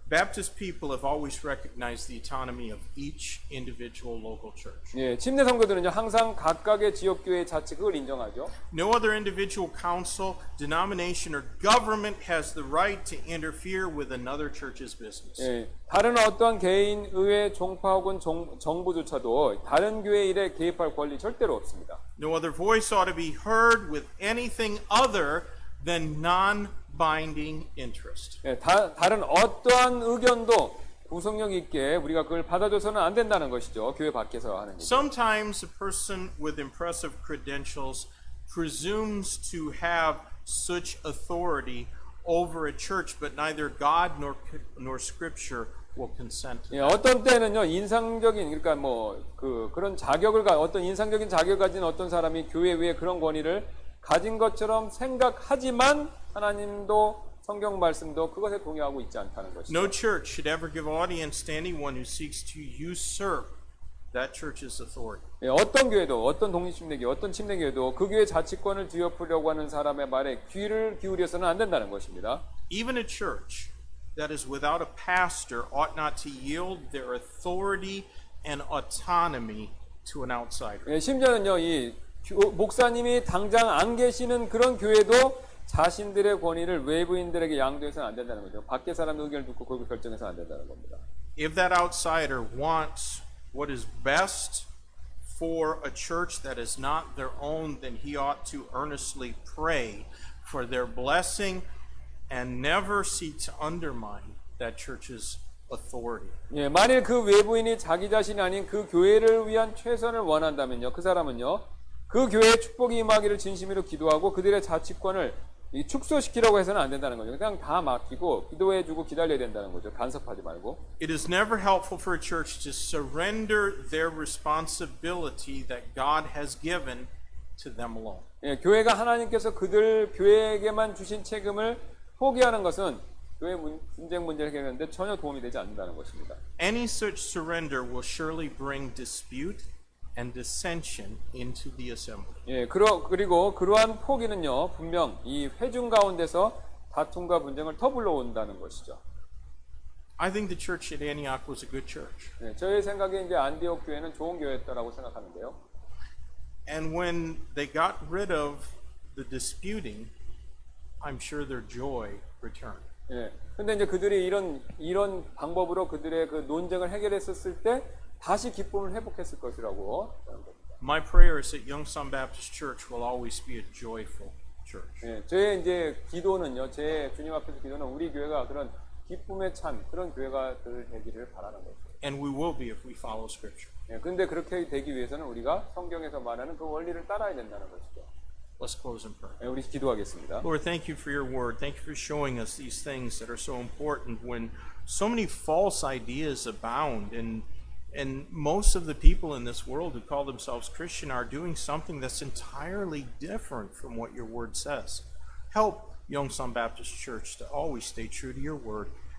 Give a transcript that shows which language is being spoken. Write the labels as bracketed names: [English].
[English] Baptist people have always recognized the autonomy of each individual local church. [Korean] 예, 침례 선교들은요 항상 각각의 지역 교회의 자치 그걸 인정하죠. [English] No other individual council, denomination, or government has the right to interfere with another church's business. [Korean] 예, 다른 어떤 개인, 의회, 종파 혹은 정부조차도 다른 교회 일에 개입할 권리 절대로 없습니다. [English] No other voice ought to be heard with anything other than non-binding interest. [Korean] 예, 다른 어떠한 의견도 구속력 있게 우리가 그걸 받아줘서는 안 된다는 것이죠. 교회 밖에서 하는 일. [English] Sometimes a person with impressive credentials presumes to have such authority over a church, but neither God nor Scripture will consent to 예, that. [Korean] 어떤 때는요 인상적인 그러니까 뭐 그런 자격을 어떤 인상적인 자격을 가진 어떤 사람이 교회 위에 그런 권위를 가진 것처럼 생각하지만 하나님도 성경 말씀도 그것에 동의하고 있지 않다는 것이죠. [English] No church should ever give audience to anyone who seeks to usurp that church's authority. [Korean] 예, 어떤 교회도 어떤 독립침례교 어떤 침례교회도 그 교회 자치권을 뒤엎으려고 하는 사람의 말에 귀를 기울여서는 안 된다는 것입니다. [English] Even a church that is without a pastor ought not to yield their authority and autonomy to an outsider. [Korean] 예, 심지어는요 이 목사님이 당장 안 계시는 그런 교회도 자신들의 권위를 외부인들에게 양도해서는 안 된다는 거죠. 밖에 사람 의견을 듣고 그걸 결정해서는 안 된다는 겁니다. [English] If that outsider wants what is best for a church that is not their own, then he ought to earnestly pray for their blessing and never seek to undermine that church's authority. [Korean] 예, 만일 그 외부인이 자기 자신이 아닌 그 교회를 위한 최선을 원한다면요, 그 사람은요, 그 교회에 축복이 임하기를 진심으로 기도하고 그들의 자치권을 축소시키려고 해서는 안 된다는 거죠. 그냥 다 맡기고 기도해주고 기다려야 된다는 거죠. 간섭하지 말고. [English] It is never helpful for a church to surrender their responsibility that God has given to them alone. [Korean] 예, 교회가 하나님께서 그들 교회에게만 주신 책임을 포기하는 것은 교회 분쟁 문제를 해결하는데 전혀 도움이 되지 않는다는 것입니다. [English] Any such surrender will surely bring dispute and dissension into the assembly. [Korean] 예, 그리고 그러한 포기는요, 분명 이 회중 가운데서 다툼과 분쟁을 더 불러온다는 것이죠. [English] I think the church at Antioch was a good church. [Korean] 예, 저의 생각에 이제 안디옥 교회는 좋은 교회였다라고 생각하는데요. [English] And when they got rid of the disputing, I'm sure their joy returned. [Korean] 예, 근데 이제 그들이 이런 방법으로 그들의 그 논쟁을 해결했었을 때 다시 기쁨을 회복했을 것이라고 하는 겁니다. [English] My prayer is that Youngsan Baptist Church will always be a joyful church. [Korean] 예, 저의 이제 기도는요, 제 주님 앞에서 기도는 우리 교회가 그런 기쁨에 찬 그런 교회가 되기를 바라는 거죠. [English] And we will be if we follow Scripture. [Korean] 예, 근데 그렇게 되기 위해서는 우리가 성경에서 말하는 그 원리를 따라야 된다는 것이죠. [English] Let's close in prayer. [Korean] 예, 우리 기도하겠습니다. [English] Lord, thank you for your word. Thank you for showing us these things that are so important when so many false ideas abound and most of the people in this world who call themselves Christian are doing something that's entirely different from what your word says. Help Youngsan Baptist Church to always stay true to your word.